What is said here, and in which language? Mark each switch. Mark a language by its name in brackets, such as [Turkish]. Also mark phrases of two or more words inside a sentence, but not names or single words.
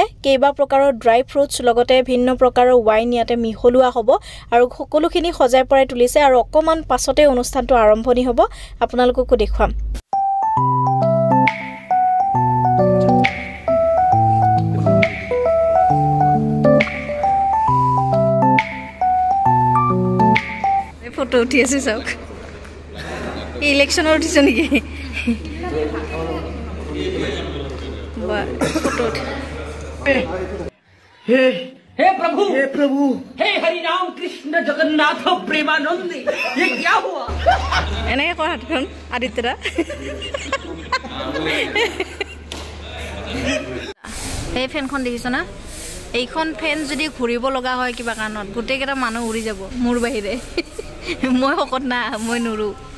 [Assamese] কেইবা প্ৰকাৰৰ ড্ৰাই ফ্ৰুটছ লগতে ভিন্ন প্ৰকাৰৰ ওয়াইন ইয়াতে মিহলোৱা হ'ব আৰু সকলোখিনি সজাই পৰাই তুলিছে আৰু অকমান পাছতে অনুষ্ঠানটো আৰম্ভণি হ'ব আপোনালোককো দেখুৱাম ফটো উঠি আছে চাওক ইলেকশনৰ উঠিছে নেকি [Hindi] हे प्रभु हे हरि राम कृष्ण जगन्नाथ प्रेमानंद ये क्या हुआ [Assamese] এনেকে কৰ হাতখন আদিত্যদা এই ফেনখন দেখিছ না এইখন ফেন যদি ঘূৰিব লগা হয় কিবা কাৰণত গোটেইকেইটা মানুহ উৰি যাব মোৰ বাহিৰে মই শকত না মই নুৰু